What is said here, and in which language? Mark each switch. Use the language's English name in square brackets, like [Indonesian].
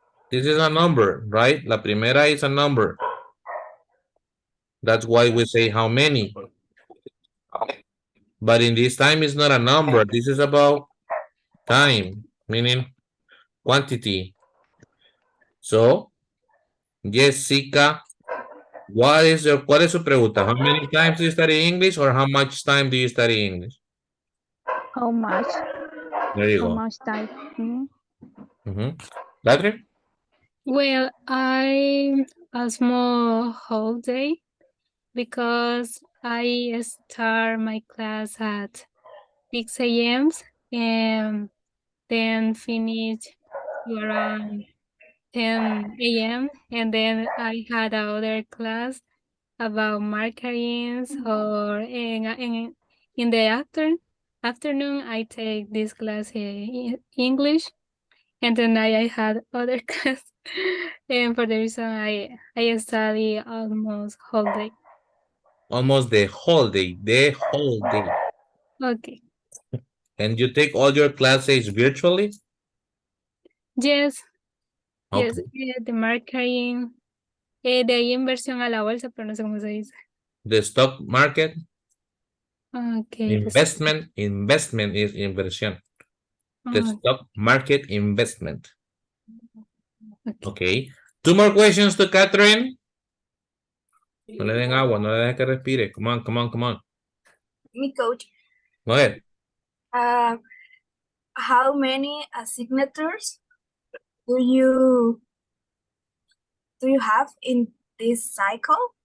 [English] This is a number, right? [Spanish] La primera [English] is a number. That's why we say how many. But in this time, it's not a number. This is about time, meaning quantity. [Spanish] So, Jessica, ¿cuál es su pregunta? [English] How many times do you study English or how much time do you study English? How much? There you How go. much time? Ladre? well, I a small holiday because I start my class at 6 a.m. and then finish around 10 a.m. and then I had another class about marketing or in the afternoon I take this class in English and then I had other class and for the reason I study almost whole day. Almost the whole day. The whole day. Okay. And you take all your classes virtually? Yes. Okay. Yes, [Spanish] de marketing. De ahí inversión a la bolsa, pero no sé cómo se dice. [English] The stock market? Okay. Investment is inversión. The stock market investment. Okay. Two more questions to Catherine. [Spanish] No le den agua, no le dejen que respire. [English] Come on, come on, come on. Me coach. Go ahead. How many signatures do you have in this cycle?